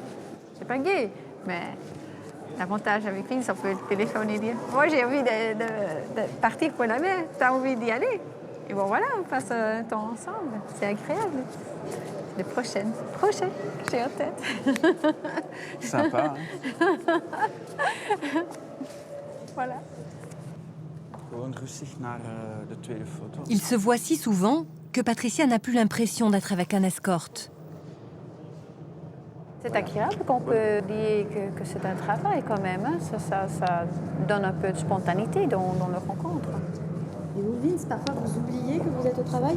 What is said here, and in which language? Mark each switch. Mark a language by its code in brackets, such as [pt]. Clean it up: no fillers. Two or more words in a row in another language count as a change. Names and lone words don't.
[fr] C'est pas gai, mais l'avantage avec Vince, on peut téléphoner et dire « Moi, j'ai envie de partir pour la mer. T'as envie d'y aller ?» Et bon, voilà, on passe un temps ensemble. C'est agréable. Le prochain, j'ai en tête. Sympa, hein? Voilà. [nl] Gewoon rustig naar de tweede foto. [fr] Ils se voient si souvent que Patricia n'a plus l'impression d'être avec un escorte. C'est agréable qu'on peut dire que c'est un travail quand même. Hein. Ça donne un peu de spontanéité dans le rencontre. Et vous, Vince, parfois vous oubliez que vous êtes au travail?